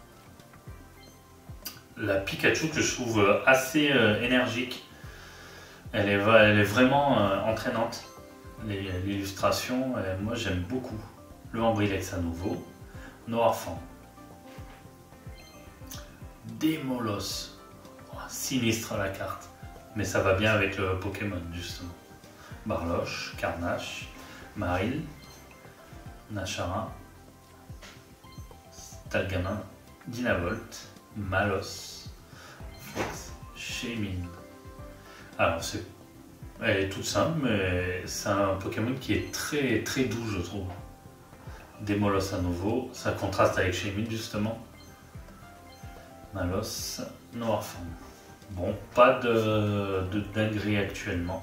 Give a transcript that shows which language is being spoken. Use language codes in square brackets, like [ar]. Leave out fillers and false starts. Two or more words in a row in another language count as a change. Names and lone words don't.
[fr] La Pikachu que je trouve assez énergique, elle est vraiment entraînante. L'illustration, moi j'aime beaucoup. Le Ambrilex à nouveau, Noirfang, Démolos, oh, sinistre la carte, mais ça va bien avec le Pokémon justement. Barloche, Carnache, Maril, Nachara, Stalgamin, Dynavolt, Malos, Fox, Shaymin. Alors elle est toute simple, mais c'est un Pokémon qui est très très doux je trouve. Démolos à nouveau, ça contraste avec Shaymin justement. Malos, Noirfang. Bon, pas de dinguerie actuellement.